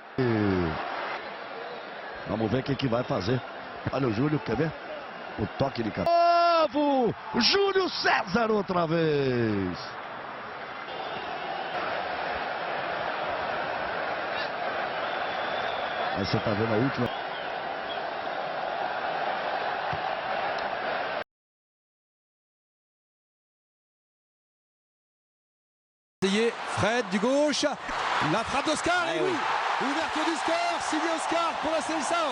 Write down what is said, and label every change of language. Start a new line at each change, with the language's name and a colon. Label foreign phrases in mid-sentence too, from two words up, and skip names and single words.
Portuguese: Vamos ver o que vai fazer. Olha o Júlio, quer ver? O toque de cabeça. Novo, Júlio César outra vez. Aí você tá vendo a última.
French: Fred du gauche, la frappe d'Oscar, et oui, ouverture du score, signé Oscar pour la Seleção.